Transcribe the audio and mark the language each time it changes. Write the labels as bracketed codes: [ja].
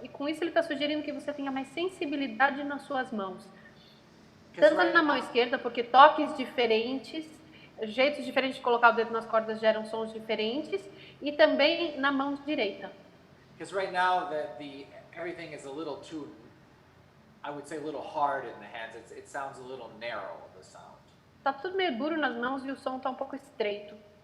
[pt] E com isso ele está sugerindo que você tenha mais sensibilidade nas suas mãos. Tanto na mão esquerda, porque toques diferentes, jeitos diferentes de colocar o dedo nas cordas geram sons diferentes, e também na mão direita. [en] Because right now everything is a little too, I would say, a little hard in the hands. It sounds a little narrow, the sound. [pt] Tá tudo meio duro nas mãos e o som tá um pouco estreito.